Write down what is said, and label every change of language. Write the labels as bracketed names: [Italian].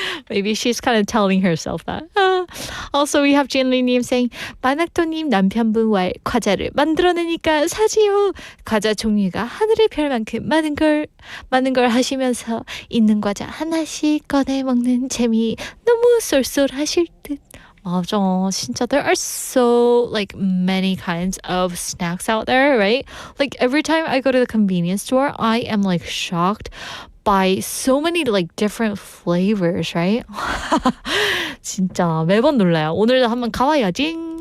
[English] Maybe she's kind of telling herself that. Also, we have [Korean] 진리님 [English] saying, [Korean] 만학도님 남편분 왈 과자를 만들어내니까 사지요. 과자 종류가 하늘을 별 만큼 많은 걸 하시면서 있는 과자 하나씩 꺼내 먹는 재미 너무 쏠쏠하실 듯. 맞아. 진짜 [English] there are so like many kinds of snacks out there, right? Like every time I go to the convenience store, I am like shocked by so many like different flavors, right? [Korean] 진짜 매번 놀라요. 오늘도 한번 가봐야지.